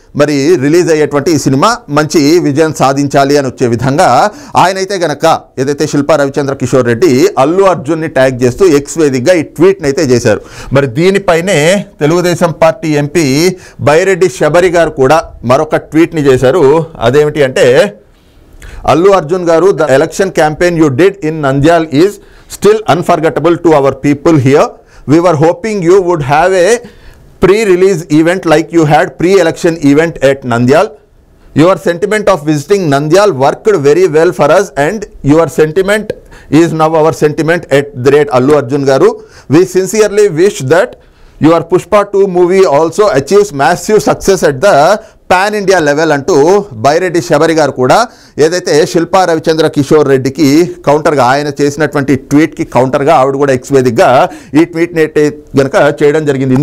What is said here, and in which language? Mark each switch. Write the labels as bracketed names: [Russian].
[Telugu] మరి రిలీజ్ అయ్యేటువంటి ఈ సినిమా మంచి విజయం సాధించాలి అని వచ్చే విధంగా ఆయనైతే గనక ఏదైతే శిల్పా రవిచంద్ర కిషోర్ రెడ్డి అల్లు అర్జున్ని ట్యాగ్ చేస్తూ ఎక్స్ వేదికగా ఈ ట్వీట్ని అయితే చేశారు. మరి దీనిపైనే తెలుగుదేశం పార్టీ ఎంపీ బైరెడ్డి శబరి గారు కూడా మరొక ట్వీట్ని చేశారు. అదేమిటి అంటే [English] Allu Arjun garu, the election campaign you did in Nandyal is still unforgettable to our people here. We were hoping you would have a pre-release event like you had pre-election event at Nandyal. Your sentiment of visiting Nandyal worked very well for us, and your sentiment is now our sentiment at the rate Allu Arjun garu. We sincerely wish that your Pushpa 2 movie also achieves massive success at the [Telugu] pan India level అంటూ బైరెడ్డి శబరి గారు కూడా ఏదైతే శిల్పా రవిచంద్ర కిషోర్ రెడ్డికి కౌంటర్గా ఆయన చేసినటువంటి ట్వీట్కి కౌంటర్గా ఆవిడ కూడా X వేదికగా ఈ ట్వీట్ని గనక చేయడం జరిగింది.